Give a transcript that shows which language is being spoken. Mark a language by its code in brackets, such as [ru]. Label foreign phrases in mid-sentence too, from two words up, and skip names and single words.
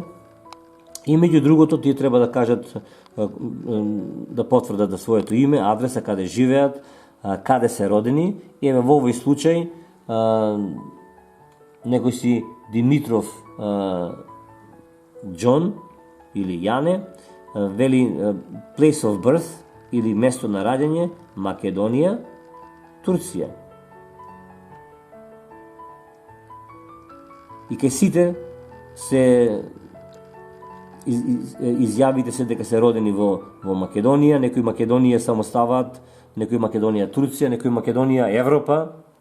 [mk] И меѓу другото тие треба да кажат, да потврдат да своето име, адреса каде живеат, каде се родени. И во овој случај некој си Димитров Џон или Јане вели [en] place of birth [mk] или место на раѓање Македонија, Турција. И кај сите се изјавите се дека се родени во Македонија, некои Македонија само ставаат, некои Македонија Турција, некои Македонија Европа.